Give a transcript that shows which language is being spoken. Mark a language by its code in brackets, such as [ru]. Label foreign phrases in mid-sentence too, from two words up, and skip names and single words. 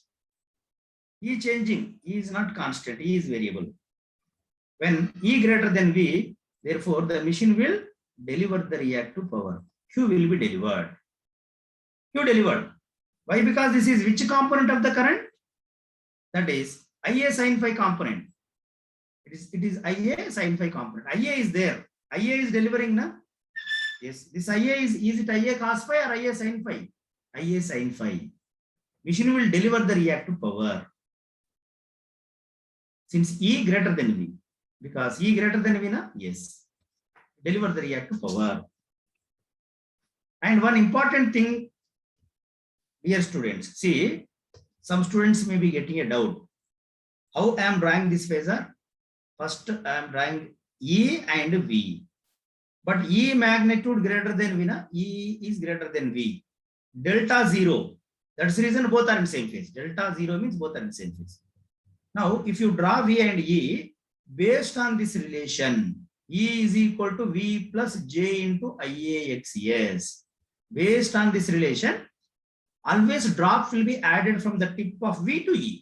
[en] E changing, E is not constant, E is variable. When E greater than V, therefore the machine will deliver the reactive power. Q will be delivered. Q delivered. Why? Because this is which component of the current? That is IA sin phi component. It is IA sin phi component. IA is there. IA is delivering, na? Yes. This IA is it IA cos phi or IA sin phi? IA sin phi. Machine will deliver the reactive power. Since E greater than V. Because E greater than V, na? Yes. Deliver the reactive power. And one important thing, dear students, see, some students may be getting a doubt. How I am drawing this phasor? First, I am drawing E and V. But E magnitude greater than V, na? E is greater than V. Delta 0. That's the reason both are in same phase. Delta 0 means both are in same phase. Now, if you draw V and E, based on this relation, E is equal to V plus J into IAXS. Based on this relation, always drop will be added from the tip of V to E.